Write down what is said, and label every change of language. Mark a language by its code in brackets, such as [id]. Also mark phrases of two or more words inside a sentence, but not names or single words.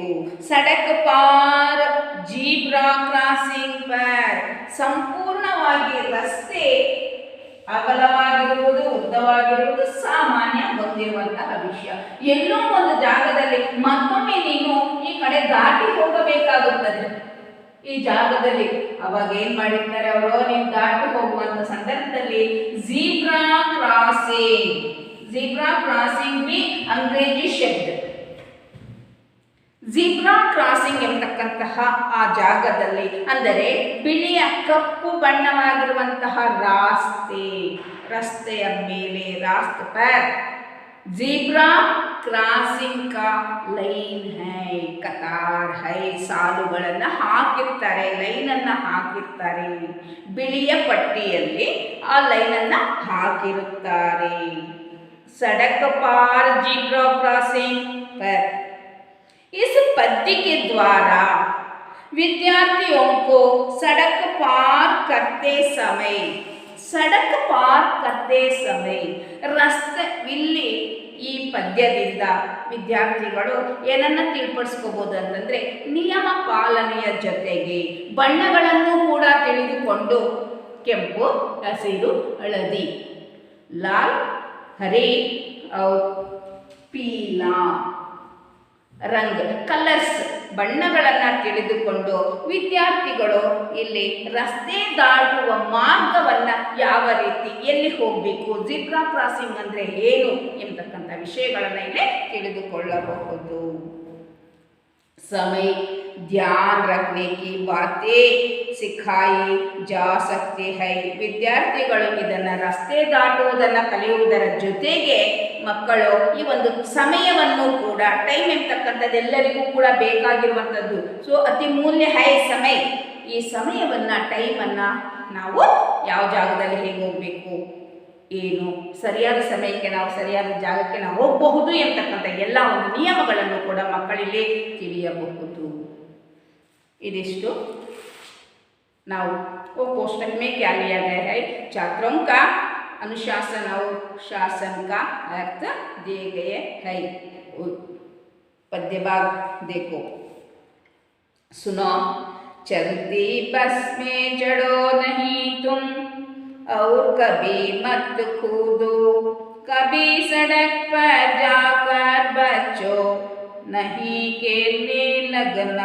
[hi] सड़क पार [en] zebra crossing [kn] ಪರ್, ಸಂಪೂರ್ಣವಾಗಿ ರಸ್ತೆ ಅಗಲವಾಗಿರುವುದು, ಉದ್ದವಾಗಿರುವುದು ಸಾಮಾನ್ಯ ಗೊತ್ತಿರುವಂತಹ ವಿಷಯ. ಎಲ್ಲೋ ಒಂದು ಜಾಗದಲ್ಲಿ ಮತ್ತೊಮ್ಮೆ ನೀನು ಈ ಕಡೆ ದಾಟಿ ಹೋಗಬೇಕಾಗುತ್ತದೆ. ಈ ಜಾಗದಲ್ಲಿ ಅವಾಗ ಏನ್ ಮಾಡಿರ್ತಾರೆ ಅವರು, ನೀವು ದಾಟಿ ಹೋಗುವಂತ ಸಂದರ್ಭದಲ್ಲಿ [en] zebra crossing, zebra crossing [hi] भी अंग्रेजी [kn] ಶಬ್ದ. [en] zebra crossing [kn] ಎಂಬತಕ್ಕಂತಹ ಆ ಜಾಗದಲ್ಲಿ ಅಂದರೆ ಬಿಳಿಯ ಕಪ್ಪು ಬಣ್ಣವಾಗಿರುವಂತಹ ರಸ್ತೆಯ ಮೇಲೆ, [hi] रास्ते पर [en] zebra crossing [hi] का लाइन है, कतार है, [kn] ಸಾಲುಗಳನ್ನು ಹಾಕಿರ್ತಾರೆ, ಲೈನನ್ನು ಹಾಕಿರ್ತಾರೆ. ಬಿಳಿಯ ಪಟ್ಟಿಯಲ್ಲಿ ಆ ಲೈನನ್ನು ಹಾಕಿರುತ್ತಾರೆ. [hi] सड़क पार [en] zebra crossing [hi] पर। इस पद्धति के द्वारा विद्यार्थियों को सड़क पार करते समय [kn] ರಸ್ತೆ ಇಲ್ಲಿ ಈ ಪದ್ಯದಿಂದ ವಿದ್ಯಾರ್ಥಿಗಳು ಏನನ್ನ ತಿಳ್ಪಡಿಸ್ಕೋಬಹುದು ಅಂತಂದ್ರೆ, ನಿಯಮ ಪಾಲನೆಯ ಜೊತೆಗೆ ಬಣ್ಣಗಳನ್ನು ಕೂಡ ತಿಳಿದುಕೊಂಡು, ಕೆಂಪು, ಹಸಿರು, ಹಳದಿ, ಲಾಲ್, [hi] हरे और पीला [kn] ರಂಗ್, ಕಲರ್ಸ್, ಬಣ್ಣಗಳನ್ನು ತಿಳಿದುಕೊಂಡು ವಿದ್ಯಾರ್ಥಿಗಳು ಇಲ್ಲಿ ರಸ್ತೆ ದಾಟುವ ಮಾರ್ಗವನ್ನು ಯಾವ ರೀತಿ, ಎಲ್ಲಿ ಹೋಗಬೇಕು, [en] zebra crossing [kn] ಅಂದರೆ ಏನು ಎಂಬತಕ್ಕಂಥ ವಿಷಯಗಳನ್ನು ಇಲ್ಲಿ ತಿಳಿದುಕೊಳ್ಳಬಹುದು. [hi] समय ध्यान रखने की बातें सिखाई जा सकते हैं. [kn] ವಿದ್ಯಾರ್ಥಿಗಳು ಇದನ್ನು ರಸ್ತೆ ದಾಟುವುದನ್ನು ಕಲಿಯುವುದರ ಜೊತೆಗೆ ಮಕ್ಕಳು ಈ ಒಂದು ಸಮಯವನ್ನು ಕೂಡ, ಟೈಮ್ ಎಂಬತಕ್ಕಂಥದ್ದು ಎಲ್ಲರಿಗೂ ಕೂಡ ಬೇಕಾಗಿರುವಂಥದ್ದು. [hi] सो अति मूल्य है समय. [kn] ಈ ಸಮಯವನ್ನು, ಟೈಮನ್ನು ನಾವು ಯಾವ ಜಾಗದಲ್ಲಿ ಹೇಗೆ ಹೋಗಬೇಕು, ಏನು ಸರಿಯಾದ ಸಮಯಕ್ಕೆ ನಾವು ಸರಿಯಾದ ಜಾಗಕ್ಕೆ ನಾವು ಹೋಗಬಹುದು ಎಂಬತಕ್ಕಂಥ ಎಲ್ಲ ಒಂದು ನಿಯಮಗಳನ್ನು ಕೂಡ ಮಕ್ಕಳಿಗೆ ತಿಳಿಯಬಹುದು. ಇದಿಷ್ಟು ನಾವು [hi] कोष्टक में क्या लिया गया है, छात्रों का अनुशासन और शासन का अर्थ दिए गए हैं. पद्य भाग देखो, सुनो. चलती बस में चढ़ो नहीं तुम और कभी मत कूदो, कभी सड़क पर जाकर बच्चों नहीं खेलने लगना.